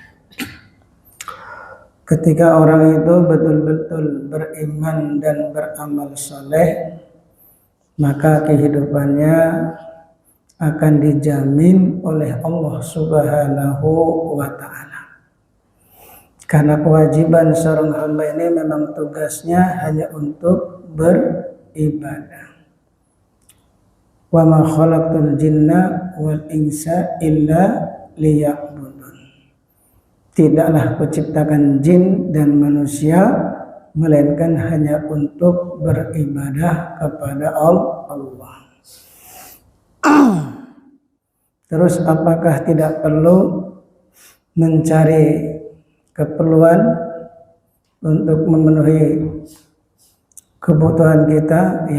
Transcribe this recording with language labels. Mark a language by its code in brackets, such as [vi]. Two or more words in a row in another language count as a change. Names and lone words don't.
[id] Ketika orang itu betul-betul beriman dan beramal saleh, maka kehidupannya akan dijamin oleh Allah [ar] سبحانه وتعالى. [id] Karena kewajiban seorang hamba ini memang tugasnya hanya untuk beribadah. [ar] وما خلقت الجن والإنس إلا ليعبدون. [id] Tidaklah kuciptakan jin dan manusia melainkan hanya untuk beribadah kepada Allah. Terus apakah tidak perlu mencari keperluan untuk memenuhi kebutuhan kita?